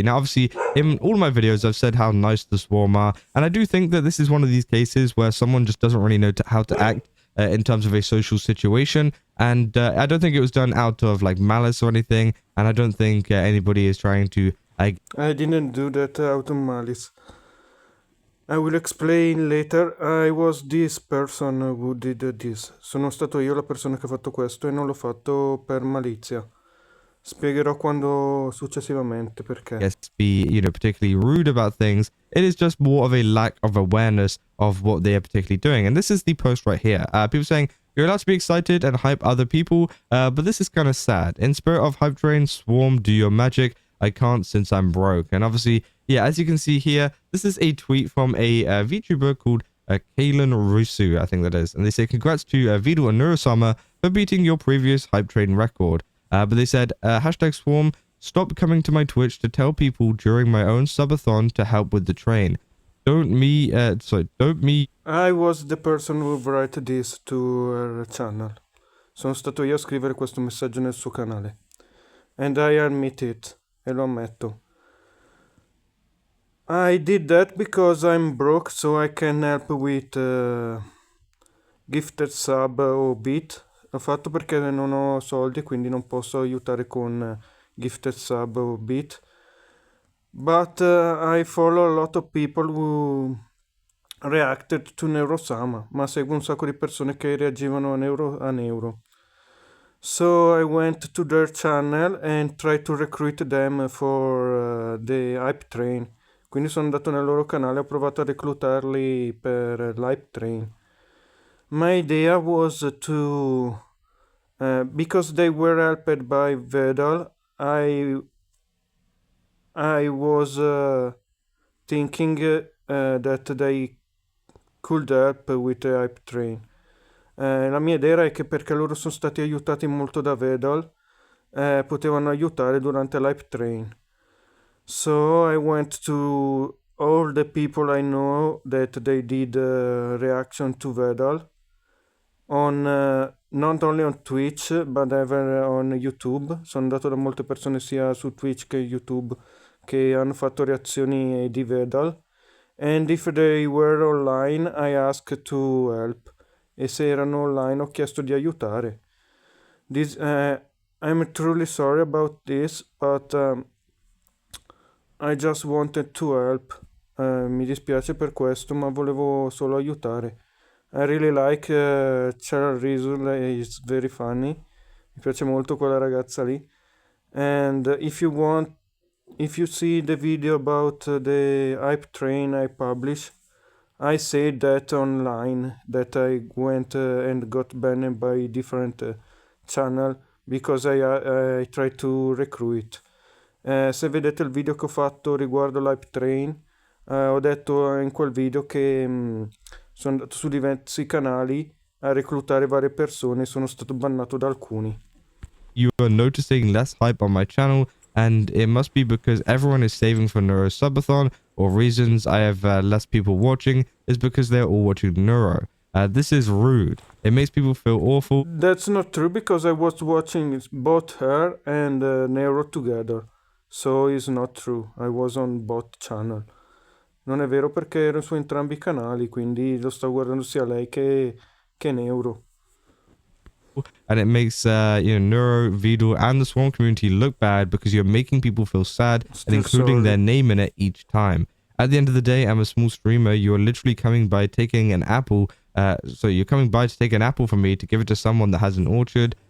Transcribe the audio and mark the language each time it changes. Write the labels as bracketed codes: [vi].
[en] Now, obviously, in all my videos, I've said how nice the Swarm are, and I do think that this is one of these cases where someone just doesn't really know how to act in terms of a social situation, and I don't think it was done out of like malice or anything, and I don't think anybody is trying to... I didn't do that out of malice. I will explain later. I was this person who did this. [it] Sono stato io la persona che ha fatto questo e non l'ho fatto per malizia. Spiegherò quando successivamente perché. [en] Yes, be particularly rude about things. It is just more of a lack of awareness of what they are particularly doing. And this is the post right here. People saying you're allowed to be excited and hype other people, but this is kind of sad. In spirit of hype train, Swarm, do your magic. I can't since I'm broke. And obviously, yeah, as you can see here, this is a tweet from a VTuber called Kalen Rusu, I think that is. And they say, congrats to Vidal and Neurosummer for beating your previous hype train record. But they said, hashtag Swarm, stop coming to my Twitch to tell people during my own subathon to help with the train. Don't me... I was the person who wrote this to her channel. Sono stato io a scrivere questo messaggio nel suo canale. And I admit it. [it] E lo ammetto. [en] I did that because I'm broke, so I can help with gifted sub o bit. [it] L'ho fatto perché non ho soldi, quindi non posso aiutare con gifted sub o bit. [en] But I follow a lot of people who reacted to Neurosama, [it] ma seguo un sacco di persone che reagivano a Neuro. [en] So I went to their channel and tried to recruit them for the hype train. [it] Quindi sono andato nel loro canale e ho provato a reclutarli per l'hype train. [en] My idea was to, because they were helped by Vedal, I was thinking that they could help with the hype train. [it] La mia idea è che perché loro sono stati aiutati molto da Vedal, potevano aiutare durante l'hype train. [en] So I went to all the people I know that they did reaction to Vedal on not only on Twitch but ever on YouTube. [it] Sono andato da molte persone sia su Twitch che YouTube che hanno fatto reazioni di Vedal. [en] And if they were online, I asked to help. [it] E se erano online ho chiesto di aiutare. [en] I'm truly sorry about this, but I just wanted to help. [it] Mi dispiace per questo, ma volevo solo aiutare. [en] I really like Cheryl Rizul, is very funny. [it] Mi piace molto quella ragazza lì. [en] And if you see the video about the hype train I publish, I said that online, that I went and got banned by different channel because I tried to recruit. [it] Se vedete il video che ho fatto riguardo l'hype train, ho detto in quel video che sono andato su diversi canali a reclutare varie persone e sono stato bannato da alcuni. [en] You are noticing less hype on my channel. and it must be because everyone is saving for Neuro Subathon, or reasons I have less people watching is because they're all watching Neuro. This is rude. It makes people feel awful. That's not true because I was watching both her and Neuro together. So it's not true. I was on both channel. [it] Non è vero perché ero su entrambi i canali, quindi lo sto guardando sia lei che Neuro. [en] And it makes Neuro, Vidal, and the Swarm community look bad because you're making people feel sad and Still including sorry. their name in it each time. At the end of the day, I'm a small streamer. You're literally coming by taking an apple. So you're coming by to take an apple from me to give it to someone that has an orchard.